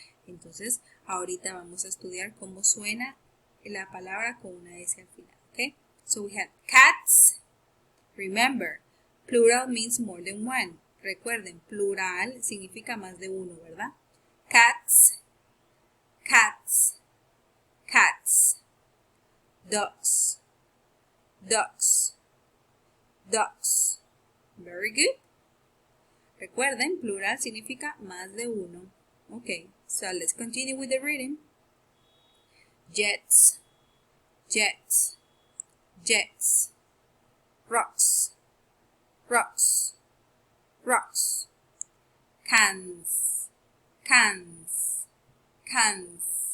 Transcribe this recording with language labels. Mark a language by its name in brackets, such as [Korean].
[Spanish] Entonces, ahorita vamos a estudiar cómo suena la palabra con una s al final, ¿ok? [English] So we have cats. Remember, plural means more than one. [Spanish] Recuerden, plural significa más de uno, ¿verdad? [English] Cats, cats, cats. Ducks, ducks, ducks. Very good. [Spanish] Recuerden, plural significa más de uno. [English] Okay, so let's continue with the reading. Jets, jets, jets. Rocks, rocks, rocks. Cans, cans, cans.